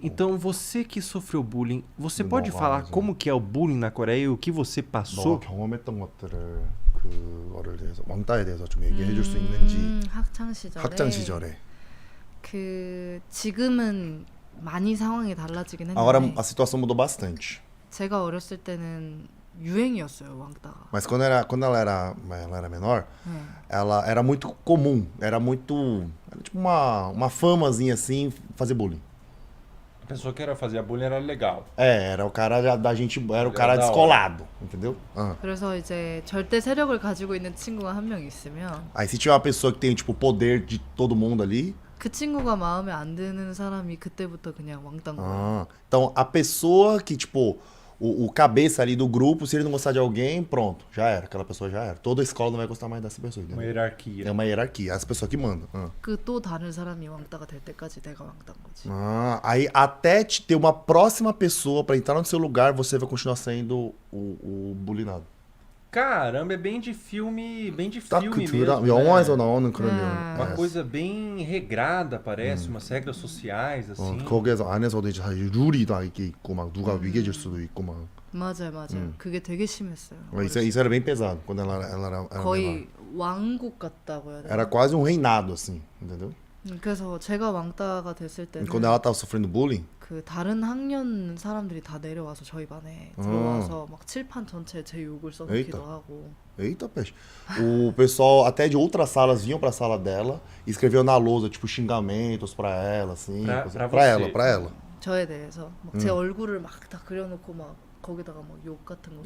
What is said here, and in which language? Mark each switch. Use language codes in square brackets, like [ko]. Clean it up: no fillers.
[pt] Então, você que sofreu bullying, você Não pode vai, falar mas, como que é o bullying na Coreia e o que você passou? [ko] 너가 경험했던 것들을 그거를 대해서 왕따에 대해서 좀 얘기해 줄 수 있는지. 학창 시절에. 학창 시절에. 그 지금은 많이 상황이 달라지긴 했는데 [pt] Agora a situação mudou bastante. [ko] 제가 어렸을 때는 유행이었어요, 왕따가. [pt] Mas quando ela era menor, [ko] 네. [pt] ela era muito comum, era tipo uma famazinha assim, fazer bullying. A pessoa que era fazer bullying era legal. Era o cara da gente, era o cara da hora. descolado, entendeu? [ko] 그래서 이제 절대 세력을 가지고 있는 친구가 한 명 있으면 [pt] Aí se tiver uma pessoa que tem tipo o poder de todo mundo ali, [ko] 그 친구가 마음에 안 드는 사람이 그때부터 그냥 왕따인 거예요. [pt] então a pessoa que tipo o cabeça ali do grupo, se ele não gostar de alguém, pronto, já era, aquela pessoa já era. Toda escola não vai gostar mais dessa pessoa, Uma entendeu? hierarquia. É uma hierarquia, as pessoas que mandam. [ko] 그 또 다른 사람이 왕따가 될 때까지 내가 왕따인 거지. [pt] Aí até ter uma próxima pessoa pra entrar no seu lugar, você vai continuar sendo o bullyingado. Caramba, é bem de filme [ko] 딱 [pt] mesmo. [ko] 영화에서 [pt] né? [ko] 나오는 그런 [pt] Uma coisa bem regrada, parece, umas regras sociais, assim. [ko] 거기에서 안에서도 이제 사실 룰이 다 이게 있고 막 누가 위계질 수도 있고 막. 맞아요. 그게 되게 심했어요. [pt] Isso era bem pesado quando ela era [ko] 거의 왕국 같다고 해야 되나? [pt] era quase um reinado assim, entendeu? [ko] 그래서 제가 왕따가 됐을 때는 [pt] Quando ela tava sofrendo bullying, [ko] 그 다른 학년 사람들이 다 내려와서 저희 반에 들어와서 막 칠판 전체에 제 욕을 써놓기도 에이따. 하고. [pt] eita peixe. O pessoal até de outras salas vinham pra sala dela e escreviam na lousa tipo xingamentos pra ela assim, Pra pra você. ela. [ko] 저에 대해서 막 제 얼굴을 막 다 그려놓고 막 거기다가 막 욕 같은 거